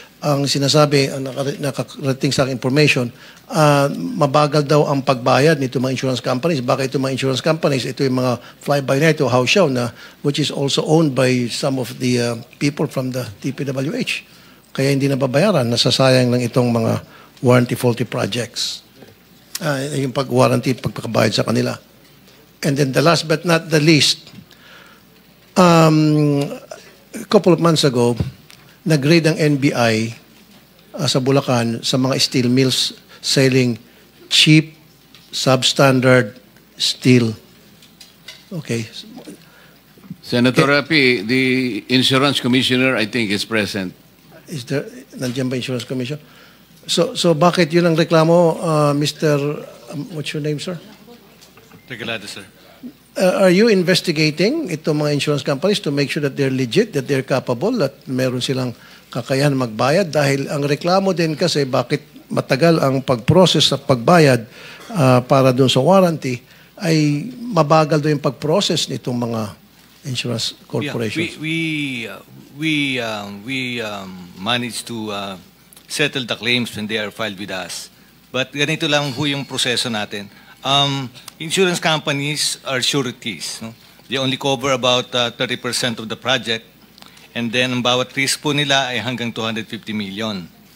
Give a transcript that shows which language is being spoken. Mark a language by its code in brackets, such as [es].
[tl] ang sinasabi, ang nakarating sa aking information, mabagal daw ang pagbayad nito mga insurance companies. Baka ito mga insurance companies, ito yung mga fly-by-night o house show na which is also owned by some of the people from the DPWH. Kaya hindi nababayaran, nasasayang lang itong mga warranty faulty projects. Yung pag-warranty, pagpakabayad sa kanila. [en] And then the last but not the least, a couple of months ago, [tl] nag-grade ang NBI sa Bulacan sa mga [en] steel mills selling cheap, substandard steel. Okay. Senator Rapi, the insurance commissioner, I think, is present. Is there, [tl] nandiyan ba insurance commission? So bakit yun ang reklamo, Mr. [en] What's your name, sir? Regalado, sir. Are you investigating itong mga insurance companies to make sure that they're legit, that they're capable, [tl] at meron silang kakayahan magbayad? Dahil ang reklamo din kasi bakit matagal ang pag-process at pagbayad para doon sa warranty ay mabagal doon yung pag-process nitong mga insurance corporations. [en] Yeah, we managed to settle the claims when they are filed with us. But [tl] ganito lang ho yung proseso natin. [en] Insurance companies are sureties. No? They only cover about 30% of the project, and then [tl] ang bawat risk po nila ay hanggang [en] 250 million.